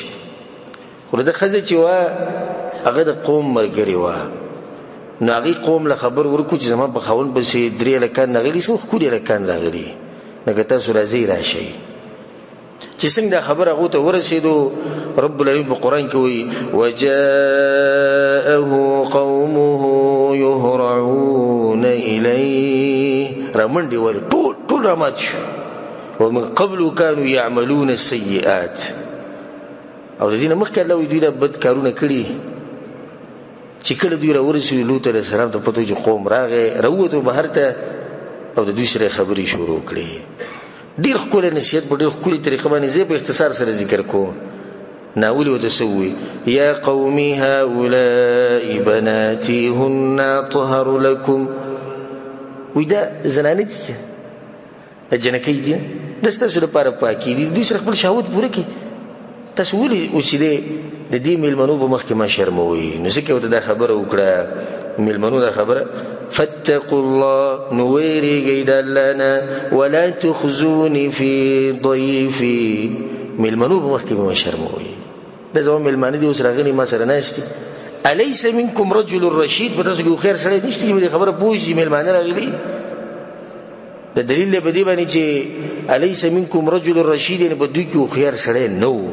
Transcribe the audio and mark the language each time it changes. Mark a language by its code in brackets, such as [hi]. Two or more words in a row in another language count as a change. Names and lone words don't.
[ps] خو د ښځه چې وه هغه د قوم ملګرې وه نو هغې قوم له خبر ورکړو چې زما په خاوند پسې درې هلکان راغلي څه ښکلي هلکان راغلي لکه تاسو راځئ راشئ. چې څنګه دا خبر هغو ته ورسېدو رب العالمین په قرآن کې وایي [ar] وجاءه قومه يهرعون إليه [ps] رامنډې ولې ټول رامات شو. [ar] ومن قبل كانوا يعملون السيئات [ps] او د دې نه مخکې الله وایي دوی دا بد کارونه کړي. چې کله دوی راورسېدو لوط [ar] علیه السلام [ps] ته پته چې قوم راغی راووتو بهر ته او د دوی سره خبرې شروع کړې. ډېر ښکلی نصیحت په ډېر ښکلي طریقه باندې زه په اختصار سره ذکر کوم. ناولې ورته څه ووایي [ar] یا قوم هؤلاء بناتي هن أطهر لكم. [ps] وایي دا زنانه دي دا جنکۍ دي دا ستاسو لپاره پاکي دي دوی سره خپل شهوت پوره کړي. تاسو ولې اوسېدې د دې میلمنو په مخ کې ما شرموئ. نو ځکه ورته دا خبره وکړه میلمنو دا خبره [ar] فاتقوا الله [ps] نو ویریږئ د الله نه [ar] ولا تخزوني في ضيفي [ps] میلمنو په مخ کې ما شرموئ. دا زما میلمانه دي اوس راغلي ما سره ناست دي. [ar] الیس منکم رجل رشید [ps] په تاسو کې خو خیر سړی نشته چې دې خبره پوه شي میلمانه راغلي. د دلیل دی په دې باندې چې [ar] الیس منکم رجل رشید [ps] یعنې په دوی کې هوښیار سړی نه و.